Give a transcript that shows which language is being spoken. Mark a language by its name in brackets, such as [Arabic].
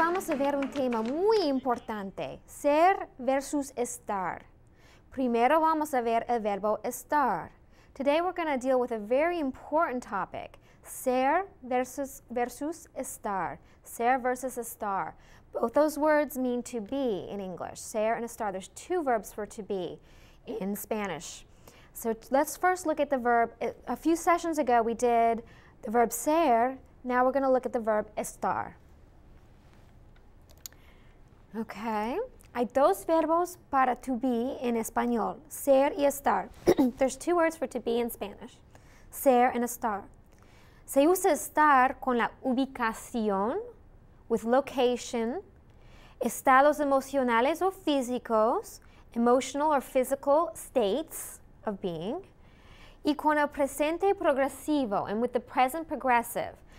[Spanish] a ver un tema muy importante, ser versus estar. Primero vamos a ver el verbo estar. [English] Today we're going to deal with a very important topic, ser versus estar. Ser versus estar. Both those words mean to be in English, ser and estar. There's two verbs for to be in Spanish. So let's first look at the verb. A few sessions ago we did the verb ser. Now we're going to look at the verb estar. Okay. [Spanish] Hay dos verbos para to be en español, ser y estar. [English] There's two words for to be in Spanish, ser and estar. [Spanish] Se usa estar con la ubicación, [English] with location, [Spanish] estados emocionales o físicos, [English] emotional or physical states of being, [Spanish] y con el presente progresivo, [English] and with the present progressive.